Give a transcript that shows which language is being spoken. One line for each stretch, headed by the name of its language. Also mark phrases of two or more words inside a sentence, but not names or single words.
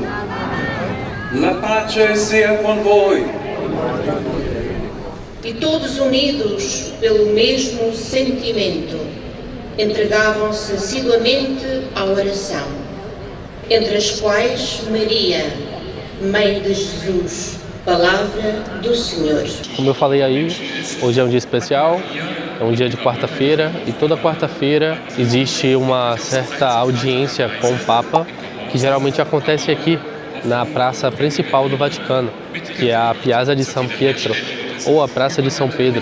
Italian: La pace sia con voi.
Portuguese: E todos unidos pelo mesmo sentimento, entregavam-se assiduamente à oração, entre as quais Maria, Mãe de Jesus, Palavra do Senhor. Como eu falei aí, hoje é um dia especial, é um dia de quarta-feira e toda quarta-feira existe uma certa audiência com o Papa que geralmente acontece aqui na praça principal do Vaticano, que é a Piazza di San Pietro ou a Praça de São Pedro.